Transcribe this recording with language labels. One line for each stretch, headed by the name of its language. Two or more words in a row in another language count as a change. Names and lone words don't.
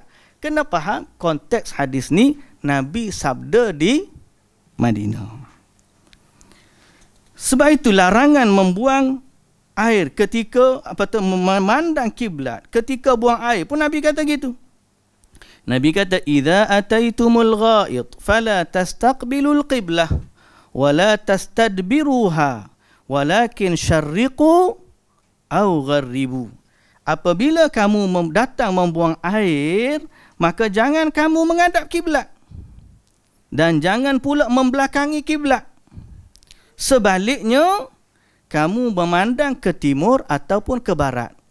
Malay: Kena faham konteks hadis ni Nabi sabda di Madinah. Sebab itu larangan membuang air ketika memandang kiblat, ketika buang air pun Nabi kata gitu. Nabi kata
Arabic: إذا أتيتم الغائط فلا تستقبلوا القبلة ولا تستدبروها ولكن شرقوا أو غربوا.
Malay: Apabila kamu datang membuang air, maka jangan kamu menghadap kiblat dan jangan pula membelakangi kiblat. Sebaliknya, kamu memandang ke timur ataupun ke barat.